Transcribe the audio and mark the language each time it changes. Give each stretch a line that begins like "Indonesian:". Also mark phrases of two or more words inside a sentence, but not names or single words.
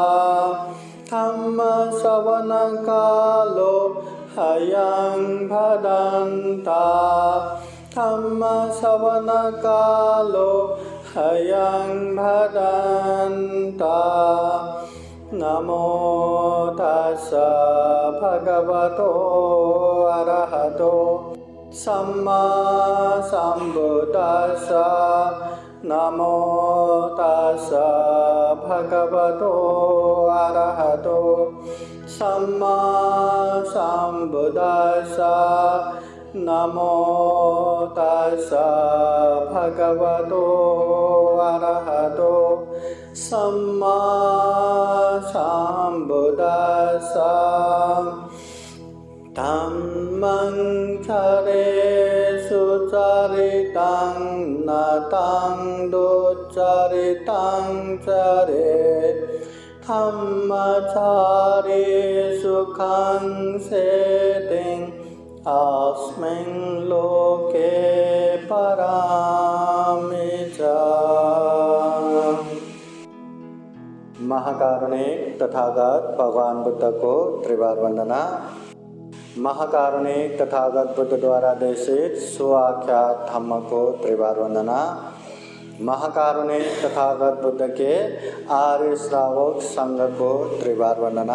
Pali: धम्मश्रवणकालो अयं भदन्ता धम्मश्रवणकालो अयं भदन्ता। नमो तस्स भगवतो अरहतो सम्मा सम्बुद्दस्स। नमो तस्स भगवतो अरहतो सम्मा सम्बुद्दस्स। नमो तस्स भगवतो अरहतो सम्मा सम्बुद्दस्स। धम्मं चरेषु चरितं नतं दुश्चरितं चरेत् धम्मचारे सुखं सेतिं अस्मिन् लोके परामि च।
Hindi: महाकारुणिक तथागत भगवान बुद्ध को त्रिवार वंदना। महाकारुणिक तथागत बुद्ध द्वारा देशित सुआख्यात धम्म को त्रिवार वंदना। महाकारुणिक तथागत बुद्ध के आर्य श्रावक संघ को त्रिवार वंदना।